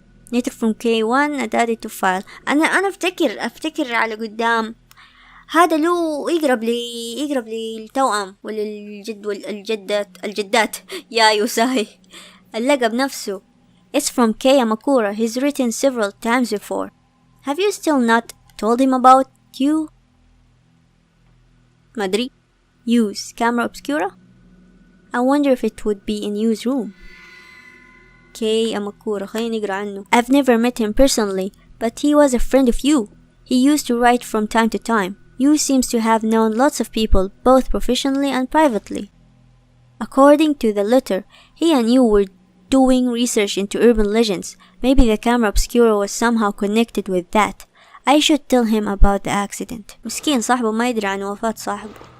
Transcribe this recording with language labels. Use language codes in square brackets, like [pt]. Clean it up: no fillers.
[en] Letter from K1 added to file. [ar] أنا أفتكر على قدام. هذا له يقرب لي التوأم ولا الجد الجدات يا يوساي. اللقب نفسه. [en] It's from K. Amakura. He's written several times before. Have you still not told him about you? [ar] مدري. [en] Use camera obscura? I wonder if it would be in Yu's room. K. Amakura. [ar] خلينا نقرأ عنه. [en] I've never met him personally, but he was a friend of Yu. He used to write from time to time. Yu seems to have known lots of people, both professionally and privately. According to the letter, he and Yu were doing research into urban legends. Maybe the camera obscura was somehow connected with that. I should tell him about the accident. [ar] مسكين صاحبه ما يدري عن وفاة صاحبه.